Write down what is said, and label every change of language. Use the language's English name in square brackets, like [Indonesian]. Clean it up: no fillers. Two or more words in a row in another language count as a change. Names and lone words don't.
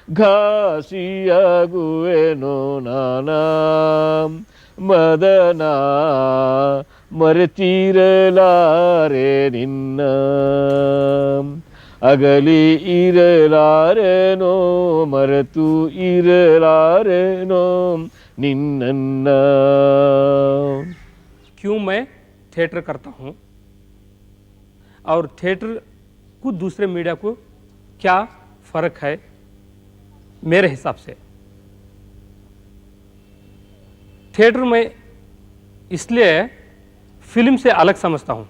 [Kannada] ಘಾಸಿಯಾಗುವೆನೋ ನಾನಾ ಮದನ ಮರೆತಿರಲಾರೆ ನಿನ್ನ ಅಗಲಿ ಇರಲಾರೆನೋ ಮರೆತು ಇರಲಾರೆನೋ ನಿನ್ನನ್ನ. [Hindi] क्यों मैं थिएटर करता हूँ और थिएटर को दूसरे मीडिया को क्या फ़र्क है मेरे हिसाब से. थिएटर में इसलिए फिल्म से अलग समझता हूँ.